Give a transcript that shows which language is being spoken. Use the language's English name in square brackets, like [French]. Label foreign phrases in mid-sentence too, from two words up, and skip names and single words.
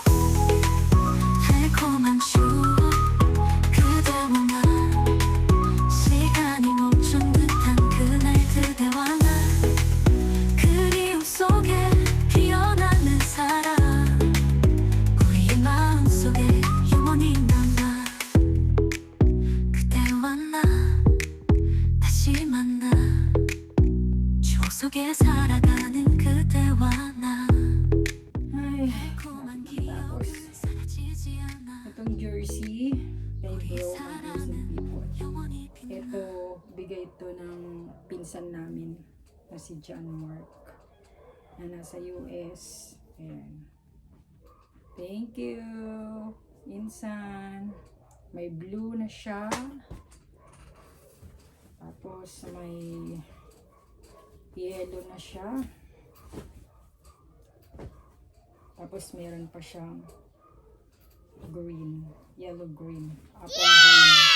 [Korean] 달콤한 추억 그대와 나 시간이 멈춘 듯한 그날 그대와 나 그리움 속에 피어나는 사랑 우리의 마음속에 영원히 남아 그대와 나 다시 만나 추억 속에 살아가는 그대와 나 [Filipino] Ay, [Korean] 달콤한 기억은 사라지지 않아 [Filipino] itong jersey, kay bro, [English] amazing people. [Korean] 영원히 빛나 [Filipino] Ito, bigay ito ng pinsan namin na si John Mark na nasa US. Ayan. [English] Thank you, [Filipino] Insan. May blue na siya. Tapos may yellow na siya. Tapos meron pa siyang [English] green, yellow green, apple green.